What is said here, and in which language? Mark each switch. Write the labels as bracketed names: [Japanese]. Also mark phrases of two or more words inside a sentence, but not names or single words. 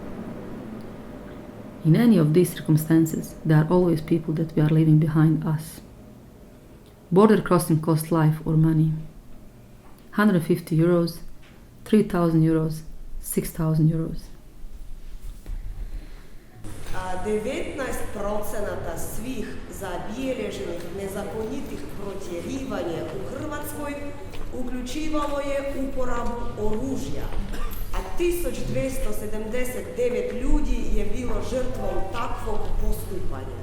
[English] In any of these circumstances, there are always people that we are leaving behind us. Border crossing costs life or money. 150 euros, 3,000 euros, 6,000 euros. [Croatian] 19% svih zabilježenih nezakonitih protjerivanja u Hrvatskoj uključivalo je uporabu oružja, a 1279 ljudi je bilo žrtvom takvog postupanja.